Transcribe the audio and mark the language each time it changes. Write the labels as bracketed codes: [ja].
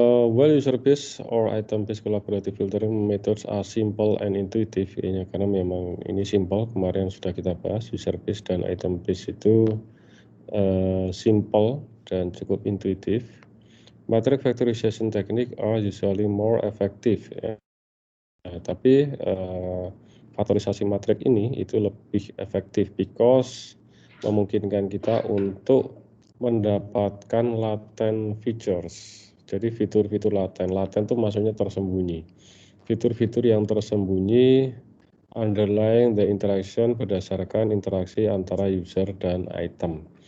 [en] Well, user-based or item-based collaborative filtering methods are simple and intuitive. [id] Ya, karena memang ini simple, kemarin sudah kita bahas. User-based dan item-based itu simple dan cukup intuitif. [en] Matrix factorization technique are usually more effective. [id] Ya. Nah, tapi faktorisasi matrix ini itu lebih efektif [en] because [id] memungkinkan kita untuk mendapatkan latent features. Jadi fitur-fitur laten itu maksudnya tersembunyi. Fitur-fitur yang tersembunyi [en] underlying the interaction [id] berdasarkan interaksi antara user dan item.